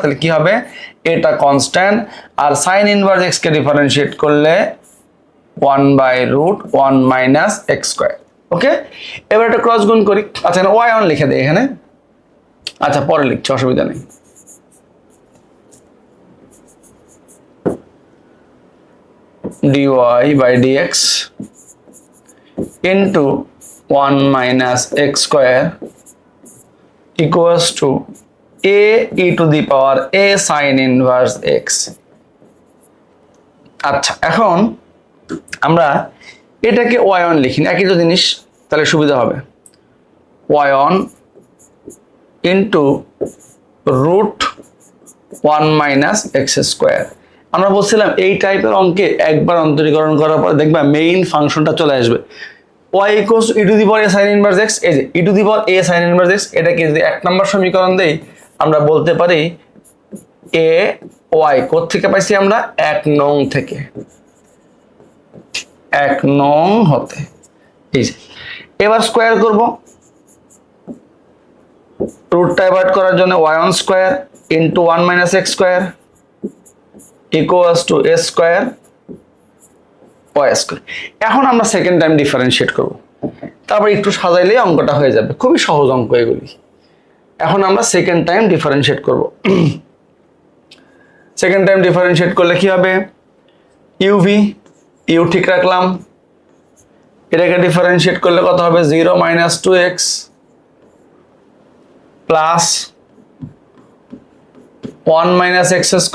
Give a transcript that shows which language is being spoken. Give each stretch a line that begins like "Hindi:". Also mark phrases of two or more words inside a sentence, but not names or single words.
Bangla: তাহলে কি হবে, এটা কনস্ট্যান্ট, আর sin ইনভার্স x কে ডিফারেন্সিয়েট করলে 1/√1 - x²। ওকে, এবার একটা ক্রস গুণ করি। আচ্ছা y1 লিখে দেই এখানে। আচ্ছা পরে লিখছি, অসুবিধা নেই। dy/dx into 1 - x² = a e
English: to the power
Bangla: a sin ইনভার্স x। আচ্ছা এখন আমরা এটাকে y1 লিখি, একই তো জিনিস, তাহলে সুবিধা হবে।
English: y1 into √1 - x²।
Bangla: আমরা বলছিলাম এই টাইপের অঙ্কে একবার অন্তরীকরণ করার পর দেখবা
English: main function
Bangla: চলে আসবে। y = e
English: to the power
Bangla: a sin ইনভার্স x। এই যে e
English: to the power
Bangla: a sin ইনভার্স x, এটাকে যদি 1 নম্বর সমীকরণ দেই, আমরা বলতে পারি a y কোথা থেকে পাইছি আমরা, 1 নং থেকে, 1 নং হতে। এই যে এবার স্কয়ার করব, রুটটা অ্যাভয়েড করার জন্য y1² into 1 - x² = a²y²। এখন আমরা
English: second time differentiate
Bangla: করব, তারপর একটু সাজাইলেই অঙ্কটা হয়ে যাবে। খুবই সহজ অঙ্ক এগুলি। এখন আমরা
English: second time differentiate
Bangla: করব।
English: second time differentiate
Bangla: করলে কি হবে, u ঠিক রাখলাম, এটাকে ডিফারেন্সিয়েট করলে কত হবে, 0 - 2x প্লাস 1 - x²।